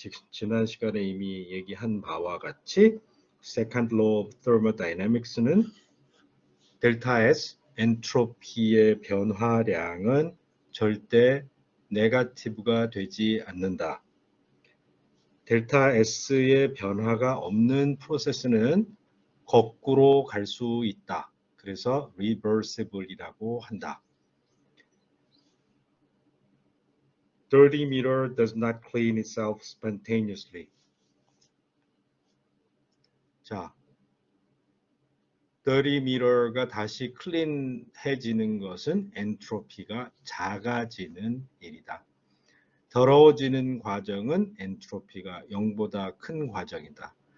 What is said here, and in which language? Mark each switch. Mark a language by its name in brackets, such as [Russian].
[Korean] 지난 시간에 이미 얘기한 바와 같이 Second Law of Thermodynamics는 델타 S 엔트로피의 변화량은 절대 네거티브가 되지 않는다. 델타 S의 변화가 없는 프로세스는 거꾸로 갈 수 있다. 그래서 reversible이라고 한다. [English] Dirty meter does not clean itself spontaneously. [Korean] 자, dirty meter가 다시 클린해지는 것은 엔트로피가 작아지는 일이다. 더러워지는 과정은 엔트로피가 0보다 큰 과정이다.